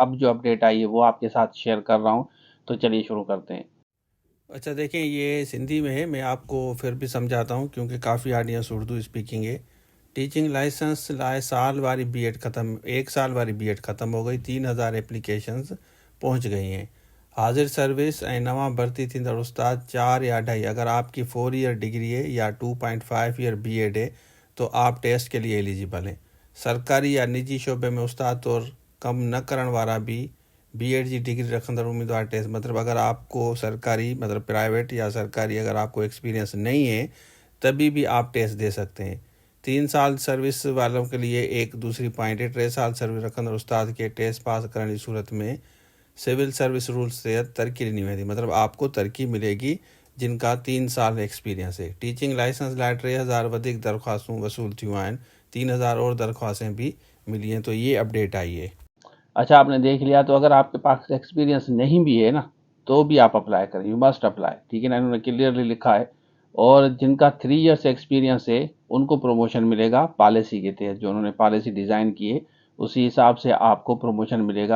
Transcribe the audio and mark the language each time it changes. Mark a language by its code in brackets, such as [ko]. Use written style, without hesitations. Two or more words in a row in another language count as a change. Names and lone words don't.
[ur] اب جو اپڈیٹ آئی ہے وہ آپ کے ساتھ شیئر کر رہا ہوں، تو چلیے شروع کرتے ہیں. اچھا دیکھیں، یہ سندھی میں ہے۔ میں آپ کو پھر بھی سمجھاتا ہوں کیونکہ کافی آڈینس اردو اسپیکنگ ہے. ٹیچنگ لائسنس لائے سال والی بی ایڈ ختم، 1 سال والی بی ایڈ ختم ہو گئی. 3000 ایپلیکیشنز پہنچ گئی ہیں. [sd] हाजिर सर्विस ऐं नवां भर्ती थींदड़ उस्ताद 4 या 2.5, [ur] اگر آپ کی 4 ایئر ڈگری ہے یا 2.5 ایئر بی ایڈ ہے تو آپ ٹیسٹ کے لیے ایلیجیبل ہیں. [sd] सरकारी या निजी शोबे में उस्ताद तौर कम न करण वारा भी बीएड जी डिग्री रखंदड़ उम्मीदवार टेस्ट, [ur] مطلب اگر آپ کو سرکاری، مطلب پرائیویٹ یا سرکاری، اگر آپ کو ایکسپیرینس نہیں ہے تبھی بھی آپ ٹیسٹ دے سکتے ہیں. 3 سال سروس والوں کے لیے ایک دوسری پوائنٹ ہے, [sd] 3 साल सर्विस रखंदड़ उस्ताद के टेस्ट पास करण की सूरत में सिविल सर्विस रूल्स तहत तरक्की ॾिनी वेंदी, [ur] مطلب آپ کو ترقی ملے گی جن کا 3 سال ایکسپیرینس ہے. [sd] टीचिंग लाइसेंस लाइ 3000 वधीक दरख्वास्तूं वसूल थियूं आहिनि। [ur] 3000 اور درخواستیں بھی ملی ہیں. تو یہ اپڈیٹ آئی ہے. اچھا، آپ نے دیکھ لیا، تو اگر آپ کے پاس ایکسپیرینس نہیں بھی ہے نا، تو بھی آپ اپلائی کریں, [en] you must apply. [ur] ٹھیک ہے نا، انہوں نے کلیئرلی لکھا ہے۔ اور جن کا 3 ایئرز ایکسپیرینس ہے ان کو پروموشن ملے گا پالیسی کے تحت، جو انہوں نے پالیسی ڈیزائن کی ہے اسی حساب سے آپ کو پروموشن ملے گا.